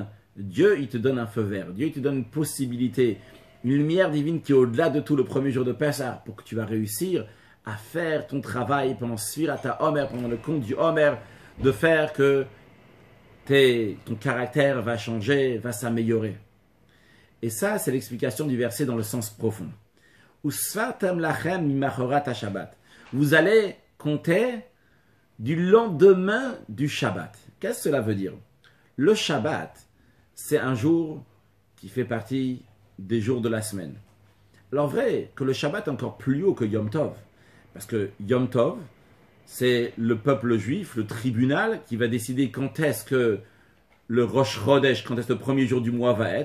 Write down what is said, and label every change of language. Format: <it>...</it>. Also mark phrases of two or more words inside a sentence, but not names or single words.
<fr>Dieu, il te donne un feu vert. Dieu, il te donne une possibilité, une lumière divine qui est au-delà de tout le premier jour de Pessah pour que tu vas réussir à faire ton travail pendant</fr> <he>ספירת העומר,</he> <fr>pendant le compte du Homer, de faire que ton caractère va changer, va s'améliorer. Et ça, c'est l'explication du verset dans le sens profond.</fr> <he>וספרתם לכם ממחרת השבת.</he> <fr>Vous allez compter du lendemain du Shabbat. Qu'est-ce que cela veut dire? Le Shabbat, c'est un jour qui fait partie des jours de la semaine. Alors vrai que le Shabbat est encore plus haut que</fr> <he>יום טוב.</he> <fr>Parce que</fr> <he>יום טוב,</he> <fr>c'est le peuple juif, le tribunal, qui va décider quand est-ce que le</fr> <he>ראש חודש,</he> <fr>quand est-ce que le premier jour du mois va être.</fr>